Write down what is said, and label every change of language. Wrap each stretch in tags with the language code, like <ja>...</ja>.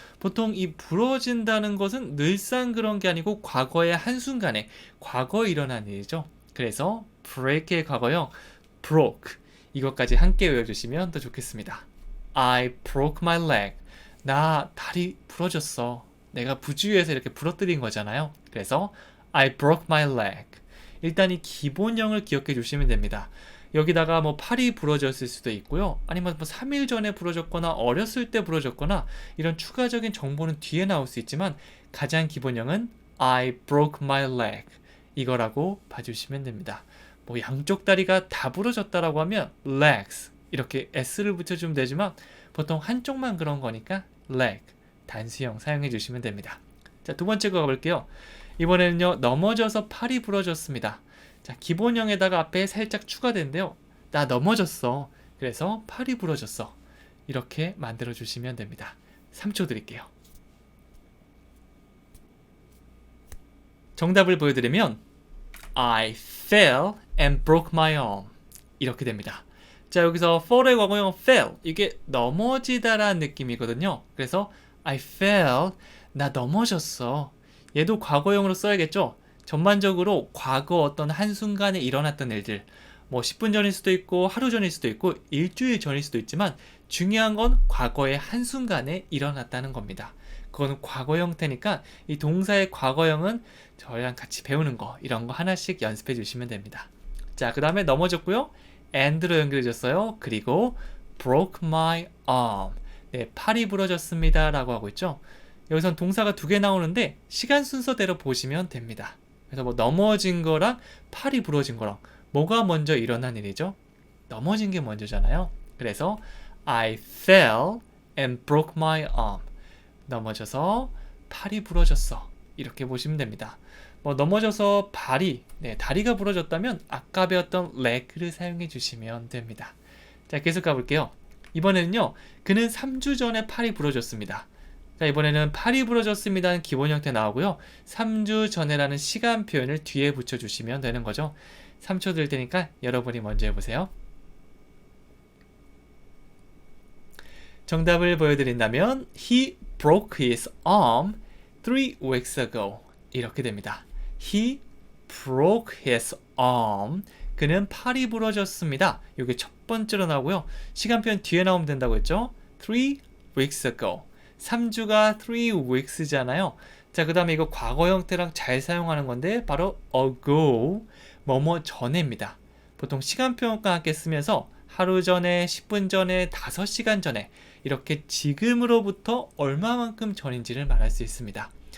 <ko>보통 이 부러진다는 것은 늘상 그런 게 아니고 과거의 한순간에 과거에 일어난 일이죠. 그래서 break의 과거형 broke 이것까지 함께 외워주시면 더 좋겠습니다.</ko> <en>I broke my leg.</en> <ko>나 다리 부러졌어. 내가 부주의해서 이렇게 부러뜨린 거잖아요. 그래서</ko> <en>I broke my leg.</en> <ko>일단 이 기본형을 기억해 주시면 됩니다. 여기다가 팔이 부러졌을 수도 있고요. 아니면 3일 전에 부러졌거나 어렸을 때 부러졌거나 이런 추가적인 정보는 뒤에 나올 수 있지만 가장 기본형은</ko> <en>I broke my leg</en> <ko>이거라고 봐주시면 됩니다. 양쪽 다리가 다 부러졌다라고 하면 legs 이렇게 s를 붙여주면 되지만 보통 한쪽만 그런 거니까 leg 단수형 사용해 주시면 됩니다. 자, 두 번째 거 가볼게요. 이번에는요, 넘어져서 팔이 부러졌습니다. 자, 기본형에다가 앞에 살짝 추가된대요. 나 넘어졌어. 그래서 팔이 부러졌어. 이렇게 만들어 주시면 됩니다. 3초 드릴게요. 정답을 보여드리면</ko> <en>I fell and broke my arm</en> <ko>이렇게 됩니다. 자, 여기서 fall의 과거형 fell 이게 넘어지다라는 느낌이거든요. 그래서</ko> <en>I fell</en> <ko>나 넘어졌어. 얘도 과거형으로 써야겠죠? 전반적으로 과거 어떤 한순간에 일어났던 일들 10분 전일 수도 있고 하루 전일 수도 있고 일주일 전일 수도 있지만 중요한 건 과거의 한순간에 일어났다는 겁니다. 그건 과거 형태니까 이 동사의 과거형은 저희랑 같이 배우는 거 이런 거 하나씩 연습해 주시면 됩니다. 자, 그 다음에 넘어졌고요. and로 연결해줬어요. 그리고</ko> <en>broke my arm.</en> <ko>네, 팔이 부러졌습니다 라고 하고 있죠. 여기선 동사가 두 개 나오는데 시간 순서대로 보시면 됩니다. 그래서 넘어진 거랑 팔이 부러진 거랑 뭐가 먼저 일어난 일이죠? 넘어진 게 먼저잖아요. 그래서</ko> <en>I fell and broke my arm.</en> <ko>넘어져서 팔이 부러졌어. 이렇게 보시면 됩니다. 넘어져서 다리가 부러졌다면 아까 배웠던 leg를 사용해 주시면 됩니다. 자, 계속 가볼게요. 이번에는요, 그는 3주 전에 팔이 부러졌습니다. 자, 이번에는 팔이 부러졌습니다는 기본 형태 나오고요. 3주 전에라는 시간 표현을 뒤에 붙여주시면 되는 거죠. 3초 드릴 테니까 여러분이 먼저 해보세요. 정답을 보여드린다면</ko> <en>He broke his arm 3 weeks ago</en> <ko>이렇게 됩니다.</ko> <en>He broke his arm</en> <ko>그는 팔이 부러졌습니다. 이게 첫 번째로 나오고요. 시간 표현 뒤에 나오면 된다고 했죠.</ko> <en>3 weeks ago</en> <ko>3주가</ko> <en>3 weeks잖아요.</en> <ko>자, 그 다음에 이거 과거 형태랑 잘 사용하는 건데 바로 ago 뭐뭐 전에입니다. 보통 시간 표현과 함께 쓰면서 하루 전에, 10분 전에, 5시간 전에 이렇게 지금으로부터 얼마만큼 전인지를 말할 수 있습니다.</ko>